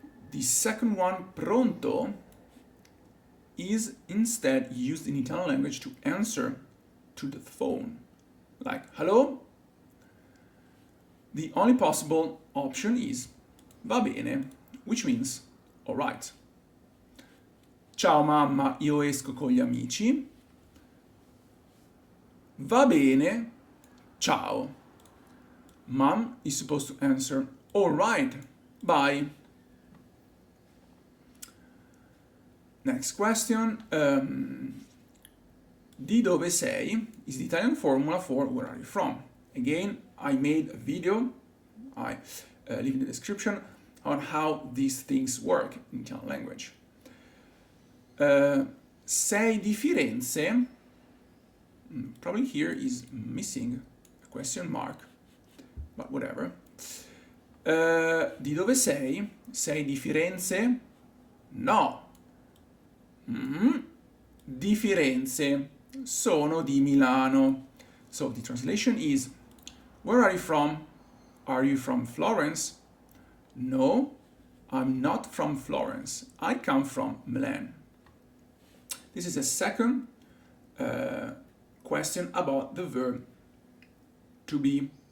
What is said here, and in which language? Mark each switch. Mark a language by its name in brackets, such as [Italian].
[English] The second one, pronto, is instead used in Italian language to answer to the phone. Like, hello? The only possible option is [Italian] va bene, [English] which means all right. [Italian] Ciao mamma, io esco con gli amici. Va bene, ciao. [English] Mom is supposed to answer all right, bye. Next question. [Italian] Di dove sei [English] is the Italian formula for where are you from. Again, I made a video, I leave in the description, on how these things work in Italian language. [Italian] Sei di Firenze? [English] Probably here is missing a question mark, but whatever. [Italian] Di dove sei? Sei di Firenze? No. Di Firenze. sono di Milano. [English] So the translation is, where are you from? Are you from Florence? No, I'm not from Florence. I come from Milan. This is a second question about the verb to be.